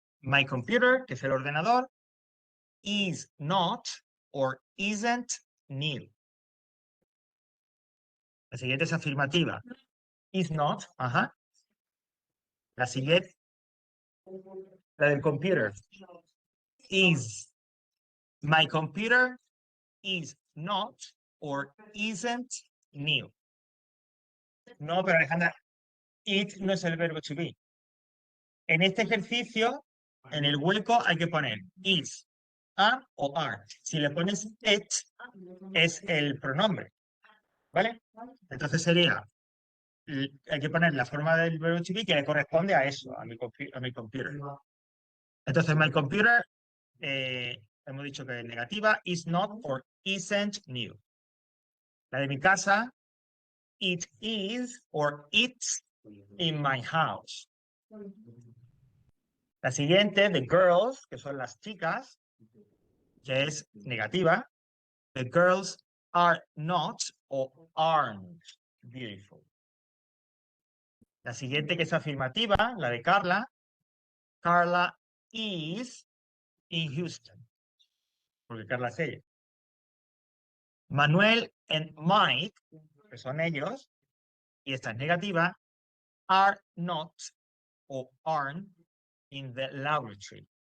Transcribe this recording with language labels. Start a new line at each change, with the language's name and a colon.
English: My computer,
Spanish: que es el ordenador,
English: is not or isn't new.
Spanish: La siguiente es afirmativa.
English: Is not,
Spanish: ajá. La siguiente, la del computer.
English: Is. My computer is not or isn't new.
Spanish: No, pero Alejandra, it no es el verbo to be. En este ejercicio, en el hueco hay que poner is, am o are. Si le pones it, es el pronombre. ¿Vale? Entonces sería, hay que poner la forma del verbo to be que le corresponde a eso, a mi computer.
English: Entonces, my computer,
Spanish: hemos dicho que es negativa,
English: is not or isn't new.
Spanish: La de mi casa,
English: it is or it's in my house.
Spanish: La siguiente,
English: the girls,
Spanish: que son las chicas, que es negativa.
English: The girls are not or aren't beautiful.
Spanish: La siguiente, que es afirmativa, la de Carla.
English: Carla is in Houston.
Spanish: Porque Carla es ella.
English: Manuel and Mike,
Spanish: que son ellos, y esta es negativa,
English: are not or aren't in the laboratory.